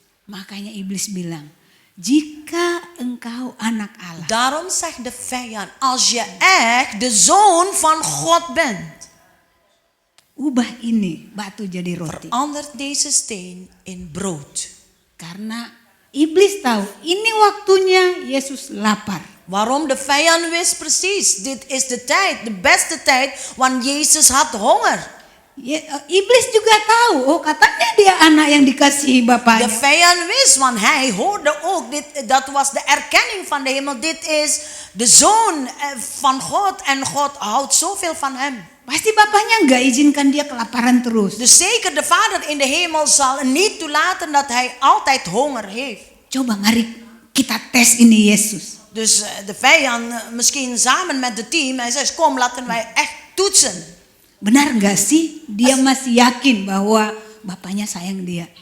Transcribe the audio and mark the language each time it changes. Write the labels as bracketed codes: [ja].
[id] Makanya iblis bilang, jika engkau anak Allah, [nl] Daarom zegt de vijand, als je echt de zoon van God bent, [id] ubah ini batu jadi roti. [nl] verandert deze steen in brood. [id] Karena iblis tahu ini waktunya Yesus lapar. [nl] Waarom? De vijand wist precies, dit is de tijd, de beste tijd, want Jezus had honger. [id] Iblis juga tahu, katanya dia anak yang dikasihi [nl] De [id] bapaknya. [nl] vijand wist, want hij hoorde ook, dat was de erkenning van de hemel, dit is de zoon van God en God houdt zoveel van hem. [id] Pasti bapaknya nggak izinkan dia kelaparan terus. [nl] Dus zeker de Vader in de hemel zal niet toelaten dat hij altijd honger heeft. [id] Coba mari kita tes ini Yesus. [nl] Dus de vijand, misschien samen met het team, hij zegt, kom laten wij echt toetsen. [id] Benar nggak sih dia masih yakin bahwa bapaknya sayang dia?